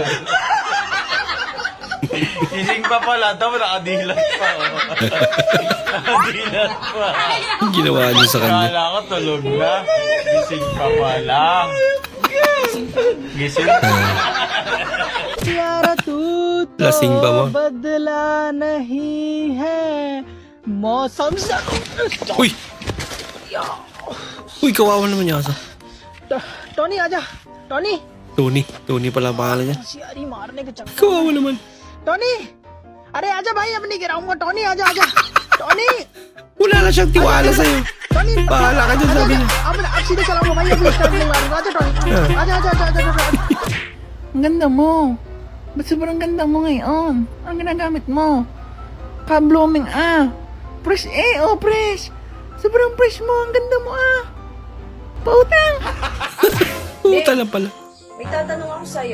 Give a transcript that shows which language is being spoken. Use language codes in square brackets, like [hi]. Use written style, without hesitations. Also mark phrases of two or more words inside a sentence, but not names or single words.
[tl] Gising pa pala. Daw nakadilat pa. Nakadilat pa. Ang ginawa niyo sa kanya. Kala ko tulog na. Gising pa pala. Gising pa. Lasing ba mo? [hi] बदला नहीं है मौसम से [tl] Uy! Uy, kawawa naman niya asa. [hi] टॉनी आजा टॉनी [tl] Tony. Tony pala ang pangalan niya. [hi] सियारी मारने के चक्कर [tl] Kawawa naman. [hi] टॉनी अरे आजा भाई अब नहीं गिराऊंगा टॉनी आजा आजा टॉनी [tl] Wala na siyang tiwala sa'yo. टॉनी Bahala ka dyan, sabi niya. [hi] अब सीधे चलाऊंगा भाई अभी स्टार्ट नहीं मारूंगा आजा टॉनी आजा आजा आजा आजा आजा [tl] ang ganda mo. Ba't sobrang ganda mo ngayon? Ang ginagamit mo? Ka-blooming Fresh fresh. Sobrang fresh mo. Ang ganda mo Pautang. Puta lang pala. May tatanong ako sa'yo.